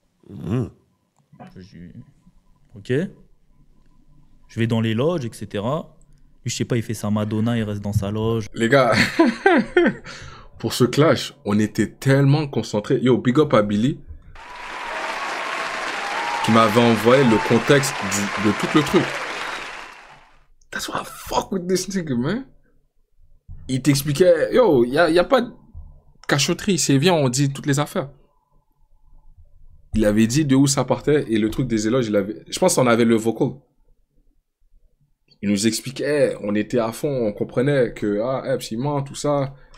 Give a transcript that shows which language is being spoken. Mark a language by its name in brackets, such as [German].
[French] Je dis, ok. Je vais dans les loges, etc. Lui, je sais pas, il fait sa Madonna, il reste dans sa loge. Les gars, pour ce clash, on était tellement concentrés. Yo, big up à Billy, qui m'avait envoyé le contexte de tout le truc. [English] That's why I fuck with this nigga, man. [French] Il t'expliquait, yo, y a pas de cachotterie, c'est viens, on dit toutes les affaires. Il avait dit de où ça partait, et le truc des éloges, je pense qu'on avait le vocal. Il nous expliquait, on était à fond, on comprenait que, Epps, il ment, tout ça.